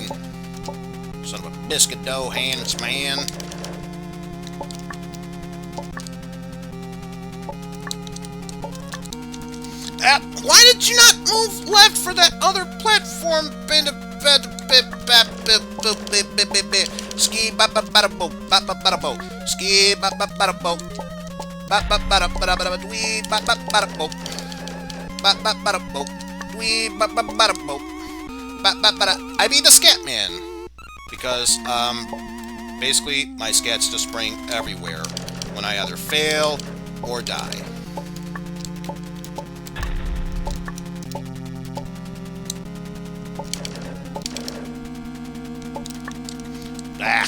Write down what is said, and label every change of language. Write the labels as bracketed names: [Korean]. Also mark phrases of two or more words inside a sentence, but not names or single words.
[English] Son of a biscuit dough hands, man. Why did you not move left for that other platform? Ski ba ba ba bo ba ba ba bo. Ski ba ba ba bo. Ba ba ba ba ba we ba ba ba bo. Ba ba ba bo. We ba ba ba bo. Ba ba ba. I beat the scat man because basically my scats just spring everywhere when I either fail or die. Ah!